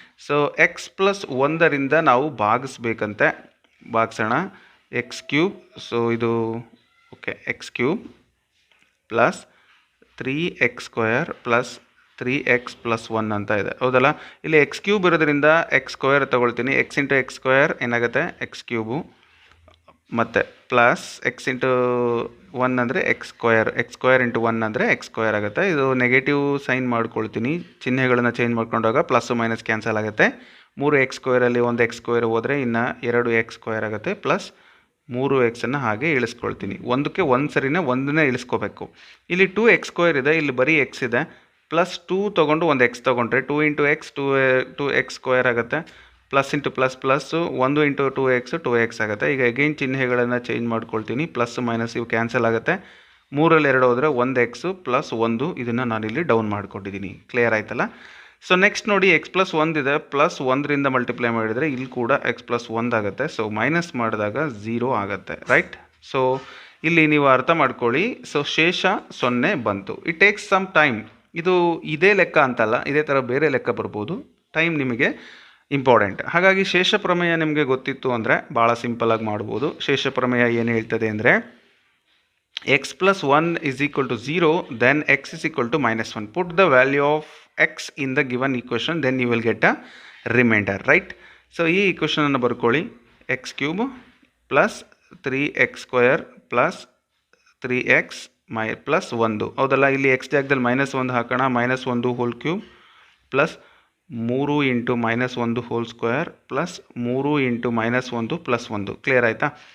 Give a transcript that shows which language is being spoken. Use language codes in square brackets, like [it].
[kn] So x + 1 ನಾವು ಭಾಗಿಸ್ಬೇಕಂತೆ. ಭಾಗಿಸೋಣ. x³ so ಇದು okay, x³ plus 3x² plus 3x + 1 ಅಂತ ಇದೆ, ಹೌದಲ್ಲ. ಇಲ್ಲಿ x³ ಇರೋದ್ರಿಂದ x² ತಗೊಳ್ತೀನಿ. x × x² ಏನಾಗುತ್ತೆ, x³ ಮತ್ತು ಪ್ಲಸ್ x × 1 ಅಂದರೆ x² x² × 1 ಅಂದರೆ x² ಆಗುತ್ತೆ. ಇದು ನೆಗೆಟಿವ್ ಸೈನ್ ಮಾಡ್ಕೊಳ್ತೀನಿ. ಚಿಹ್ನೆಗಳನ್ನು ಚೇಂಜ್ ಮಾಡ್ಕೊಂಡಾಗ ಪ್ಲಸ್ಸು ಮೈನಸ್ ಕ್ಯಾನ್ಸಲ್ ಆಗುತ್ತೆ. 3x² ಒಂದು x² ಹೋದರೆ ಇನ್ನು 2x² ಆಗುತ್ತೆ ಪ್ಲಸ್ 3x ಹಾಗೆ ಇಳಿಸ್ಕೊಳ್ತೀನಿ. ಒಂದಕ್ಕೆ ಒಂದು ಸರಿನೇ ಒಂದನ್ನೇ ಇಳಿಸ್ಕೋಬೇಕು. ಇಲ್ಲಿ 2x² ಇದೆ, ಇಲ್ಲಿ ಬರೀ x ಇದೆ. ಪ್ಲಸ್ 2 ತೊಗೊಂಡು ಒಂದು x ತೊಗೊಂಡ್ರೆ 2 ಇಂಟು ಎಕ್ಸ್ 2x² ಆಗುತ್ತೆ. Plus into plus plus 1 into 2x ಆಗುತ್ತೆ. ಈಗ ಅಗೈನ್ ಚಿಹ್ನೆಗಳನ್ನು ಚೇಂಜ್ ಮಾಡ್ಕೊಳ್ತೀನಿ. ಪ್ಲಸ್ ಮೈನಸ್ ಇವು ಕ್ಯಾನ್ಸಲ್ ಆಗುತ್ತೆ. 3ರಲ್ಲಿ 2 ಹೋದರೆ 1x ಪ್ಲಸ್ 1 ಇದನ್ನು ನಾನಿಲ್ಲಿ ಡೌನ್ ಮಾಡ್ಕೊಂಡಿದ್ದೀನಿ. ಕ್ಲಿಯರ್ ಆಯ್ತಲ್ಲ? ಸೊ ನೆಕ್ಸ್ಟ್ ನೋಡಿ x+1 ಇದೆ, ಪ್ಲಸ್ 1ರಿಂದ ಮಲ್ಟಿಪ್ಲೈ ಮಾಡಿದರೆ ಇಲ್ಲಿ ಕೂಡ x+1 ಆಗುತ್ತೆ. ಸೊ ಮೈನಸ್ ಮಾಡಿದಾಗ 0 ಆಗುತ್ತೆ, ರೈಟ್? ಸೊ ಇಲ್ಲಿ ನೀವು ಅರ್ಥ ಮಾಡ್ಕೊಳ್ಳಿ. ಸೊ ಶೇಷ 0 ಬಂತು. [en] It takes some time. [kn] ಇದು ಇದೇ ಲೆಕ್ಕ ಅಂತಲ್ಲ, ಇದೇ ಥರ ಬೇರೆ ಲೆಕ್ಕ ಬರ್ಬೋದು. ಟೈಮ್ ನಿಮಗೆ ಇಂಪಾರ್ಟೆಂಟ್. ಹಾಗಾಗಿ ಶೇಷ ಪ್ರಮೇಯ ನಿಮಗೆ ಗೊತ್ತಿತ್ತು ಅಂದರೆ ಭಾಳ ಸಿಂಪಲಾಗಿ ಮಾಡ್ಬೋದು. ಶೇಷ ಪ್ರಮೇಯ ಏನು ಹೇಳ್ತದೆ ಅಂದರೆ x+1 = 0, [en] then x = -1. Put the value of x in the given equation, then you will get a remainder, right? [kn] So ಈ ಈಕ್ವೇಷನನ್ನು ಬರ್ಕೊಳ್ಳಿ. x³ plus 3x² plus 3x plus 1 ಹೌದಲ್ಲ. ಇಲ್ಲಿ x ಜಾಗದಲ್ಲಿ -1 ಹಾಕೋಣ. -1³ plus 3 into -1 whole square plus 3 into -1 plus 1. Clear ಆಯಿತಾ?